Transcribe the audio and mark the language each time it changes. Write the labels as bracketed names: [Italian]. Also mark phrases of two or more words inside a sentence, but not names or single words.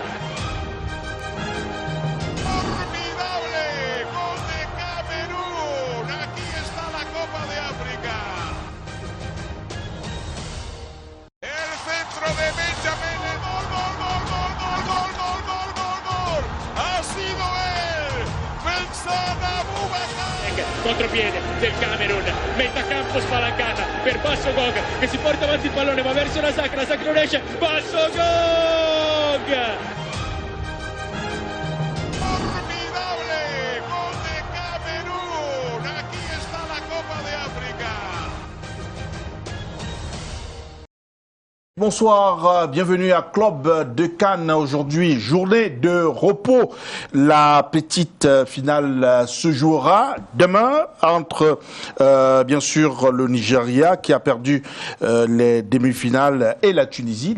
[Spanish] Formidable gol de Camerún, aquí está la Copa de África. El centro de Benjamín, gol, ha sido él, Bensada Boubacar. [Italian] Contropiede del Camerun, mette a campo spalancata per Basso Gog che si porta avanti il pallone, va verso la Sacra non esce, Basso Gog! [Spanish] Formidable gol de Camerún, aquí está la Copa de África. [French] Bonsoir, bienvenue à Club de Cannes. Aujourd'hui, journée de repos. La petite finale se jouera demain entre, bien sûr, le Nigeria qui a perdu les demi-finales et la Tunisie.